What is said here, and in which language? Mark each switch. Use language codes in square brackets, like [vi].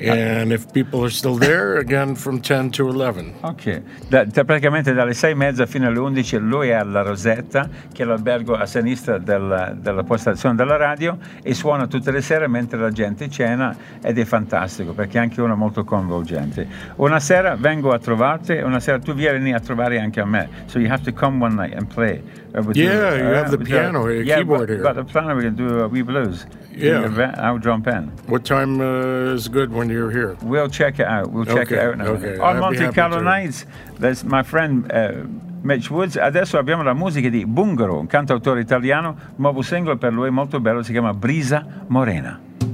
[en] And if people are still there, again from 10 to 11. Okay. [it] Praticamente dalle 6:30 fino alle 11 lui è alla Rosetta, che è l'albergo a sinistra della postazione della radio, e suona tutte le sere mentre la gente cena, ed è fantastico perché anche uno è molto coinvolgente. Una sera vengo a trovarti, una sera tu vieni a trovare anche a me. [en] So you have to come one night and play. You have the piano, a keyboard here. But the piano, we can do a wee blues. Yeah. I'll jump in. What time is good when you're here? We'll check it out. Okay. On Monte Carlo Nights, that's my friend Mitch Woods. [it] Adesso abbiamo la musica di Bungaro, un cantautore italiano, nuovo singolo per lui molto bello, si chiama Brisa Morena.